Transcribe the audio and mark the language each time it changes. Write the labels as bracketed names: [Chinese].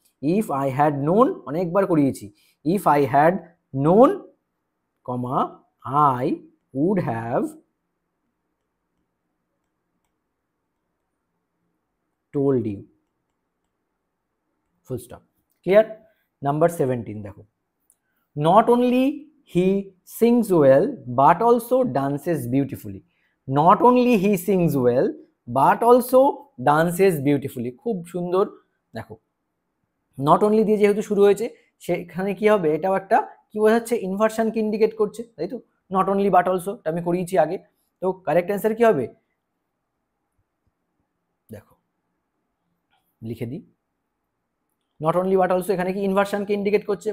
[English] if I had known, [Bangla] অনেকবার করিয়েছি, [English] If I had known comma I would have told you, full stop. Clear? Number 17 [Bangla] দেখো, [English] not only he sings well but also dances beautifully. Not only he sings well but also dances beautifully. [Bangla] খুব সুন্দর। দেখো, not only দিয়ে যেহেতু শুরু হয়েছে, সেখানে কি হবে? এটাও একটা কি বোঝাচ্ছে? ইনভার্সনকে ইন্ডিকেট করছে, তাই তো? নট অনলি বাট অলসো, এটা আমি করিয়েছি আগে। তো কারেক্ট অ্যান্সার কি হবে? দেখো, লিখে দিই, নট অনলি বাট অলসো এখানে কি ইনভার্সনকে ইন্ডিকেট করছে?